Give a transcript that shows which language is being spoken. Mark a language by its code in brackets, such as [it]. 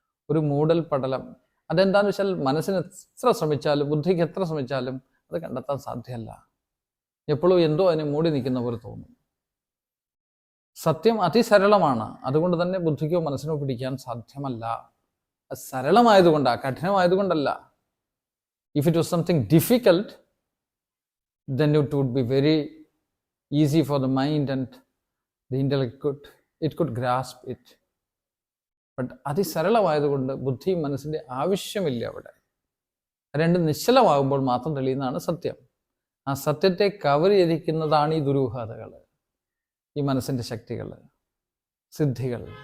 [ml] ഒരു മൂടൽ പടലം. അതെന്താണെന്ന് വെച്ചാൽ മനസ്സിന് എത്ര ശ്രമിച്ചാലും, ബുദ്ധിക്ക് എത്ര ശ്രമിച്ചാലും അത് കണ്ടെത്താൻ സാധ്യമല്ല. എപ്പോഴും എന്തോ അതിനെ മൂടി നിൽക്കുന്ന പോലെ തോന്നും. സത്യം അതിസരളമാണ്. അതുകൊണ്ട് തന്നെ ബുദ്ധിക്കോ മനസ്സിനോ പിടിക്കാൻ സാധ്യമല്ല. അത് സരളമായതുകൊണ്ടാണ്, കഠിനമായതുകൊണ്ടല്ല. [en] If it was something difficult, then it would be very easy for the mind and the intellect could grasp it. [ml] But അതിസരളമായതുകൊണ്ട് ബുദ്ധി മനസ്സിൻ്റെ ആവശ്യമില്ല അവിടെ. രണ്ടും നിശ്ചലമാകുമ്പോൾ മാത്രം തെളിയുന്നതാണ് സത്യം. ആ സത്യത്തെ കവർ ചെയ്തിരിക്കുന്നതാണ് ഈ ദുരൂഹതകൾ, ഈ മനസ്സിൻ്റെ ശക്തികൾ, സിദ്ധികൾ.